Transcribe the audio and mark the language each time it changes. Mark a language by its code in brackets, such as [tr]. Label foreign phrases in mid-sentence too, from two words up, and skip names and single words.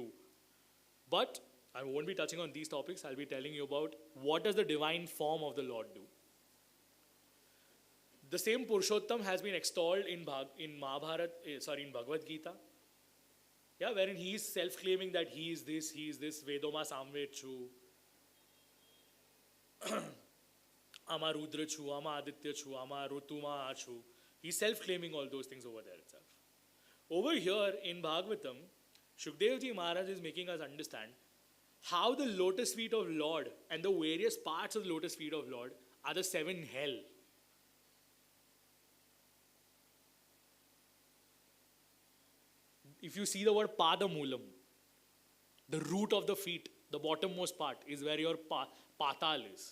[en] But I won't be touching on these topics. I'll be telling you about what does the divine form of the Lord do. The same Purushottam has been extolled in Bhagavad Gita. Yeah, wherein he is self-claiming that he is this, [gu] વેદોમા સામવેછુ, અમા રુદ્ર છુ, અમા આદિત્ય છુ, અમા ઋતુમા છુ. [en] He's self-claiming all those things over there itself. Over here in Bhagavatam, Shukdev Ji Maharaj is making us understand how the lotus feet of Lord and the various parts of the lotus feet of Lord are the 7 hell. If you see the word Padamulam, the root of the feet, the bottommost part is where your patal is.